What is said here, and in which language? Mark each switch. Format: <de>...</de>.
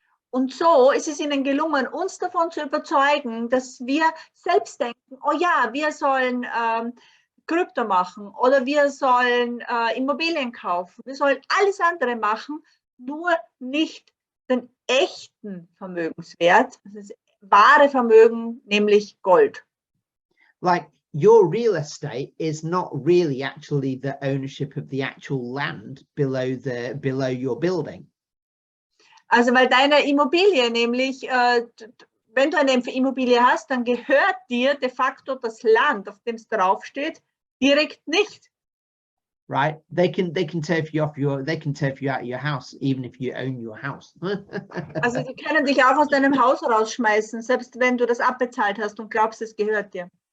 <de>Und so ist es ihnen gelungen, uns davon zu überzeugen, dass wir selbst denken, oh ja, wir sollen Krypto machen, oder wir sollen Immobilien kaufen, wir sollen alles andere machen, nur nicht den echten Vermögenswert, das wahre Vermögen, nämlich Gold.</de> <en>Like, your real estate is not really actually the ownership of the actual land below your building.</en> <de>Also weil deine Immobilie nämlich, wenn du eine Immobilie hast, dann gehört dir de facto das Land, auf dem es draufsteht, direkt nicht.</de> <en>Right? They can turf you out of your house, even if you own your house.</en> <de>Also die können dich auch aus deinem Haus rausschmeißen, selbst wenn du das abbezahlt hast und glaubst, es gehört dir.</de>